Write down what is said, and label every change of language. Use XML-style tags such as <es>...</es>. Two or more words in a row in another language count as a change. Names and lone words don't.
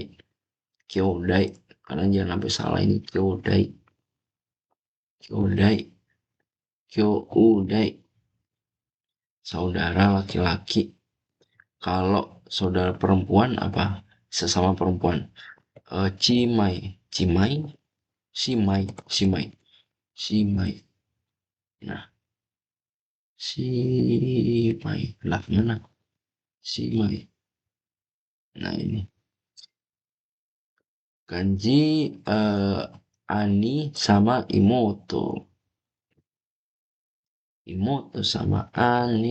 <id>Kyodai. Kalian jangan sampai salah ini Kyodai.</id> <ja>兄弟。兄弟.</ja> <id>Saudara laki-laki. Kalau saudara perempuan apa? Sesama perempuan.</id> <ja>姉妹。姉妹. 姉妹。姉妹。姉妹.</ja> <id>Nah, Simai. Lah, mana? Simai. Nah, ini. Kanji Ani sama Imoto. Imoto sama Ani.</id>